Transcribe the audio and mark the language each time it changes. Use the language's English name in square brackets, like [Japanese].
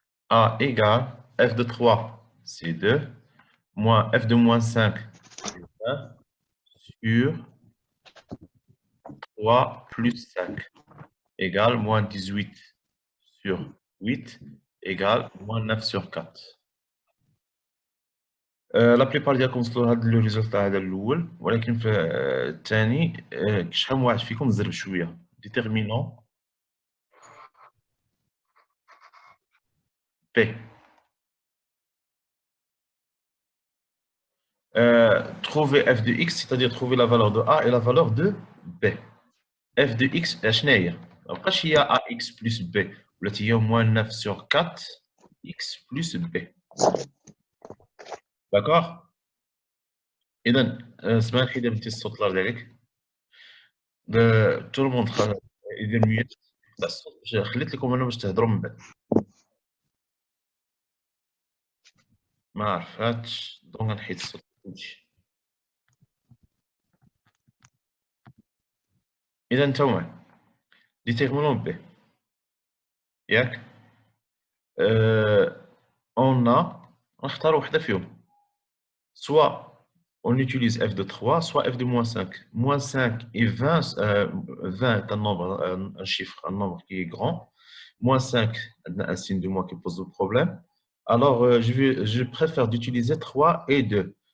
[French] A égale f de 3, c'est 2, moins f de moins 5, c'est 1, sur 3 plus 5, égale moins 18 sur 8, égale moins 9 sur 4. [Arabic] لا بليبار ديالكم وصلوا لهذا لو ريزولتا هذا الاول ولكن في الثاني شحال من واحد فيكم زرب شويه ديتيرمينون بي [French] trouver f de x, c'est-à-dire trouver la valeur de a et la valeur de b. f de x, [Arabic] شنو هي؟ مابقاش هي [French] ax plus b, [Arabic] ولات هي [French] moins 9 sur 4 x plus b. D'accord? [Arabic] إذا اسمح لي إذا بديت الصوت الله عليك. [French] tout le monde [Arabic] يدير ميوت تاع الصوت باش خليت لكم انا باش تهضروا من بعد. ما عرفتش دونك غنحيد الصوت كلشي. إذا نتوما ديتيرمينون B. ياك [French] on a [Arabic] نختار وحده فيهم. [French] Soit on utilise f de 3, soit f de moins 5. Moins 5 et 20, 20 est un nombre, un chiffre, un nombre qui est grand. Moins 5, un signe de moins qui pose le problème. Alors, je préfère d'utiliser 3 et 2.